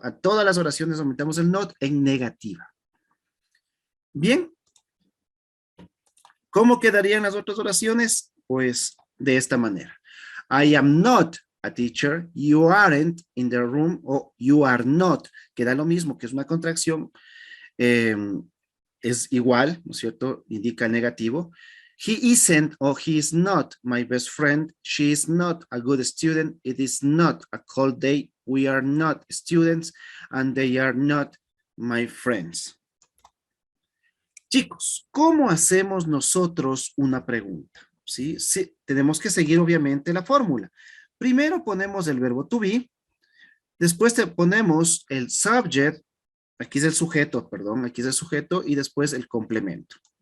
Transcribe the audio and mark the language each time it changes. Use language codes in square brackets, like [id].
[es] A todas las oraciones aumentamos el not en negativa. Bien. ¿Cómo quedarían las otras oraciones? Pues de esta manera. [en] I am not a teacher. You aren't in the room. O you are not. [es] Queda lo mismo, que es una contracción. Es igual, ¿no es cierto? Indica el negativo. [en] He isn't or he is not my best friend. She is not a good student. It is not a cold day. We are not students and they are not my friends. [es] Chicos, ¿cómo hacemos nosotros una pregunta? ¿Sí? Sí, tenemos que seguir obviamente la fórmula. Primero ponemos el verbo to be, después ponemos el subject, aquí es el sujeto, perdón, aquí es el sujeto y después el complemento.